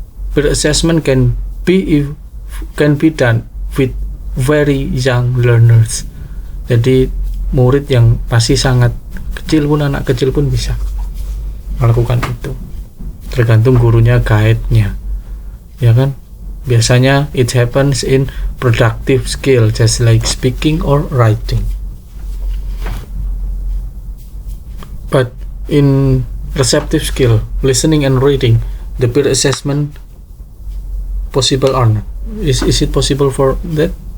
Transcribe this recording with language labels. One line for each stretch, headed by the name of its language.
English: Peer assessment can be done with very young learners.
Indonesian: Jadi murid yang masih sangat kecil pun, anak kecil pun bisa melakukan itu. Tergantung gurunya, guide-nya. Ya kan? Biasanya
English: it happens in productive skill, just like speaking or writing. But in receptive skill, listening and reading, the peer assessment possible or not? Is it possible for that?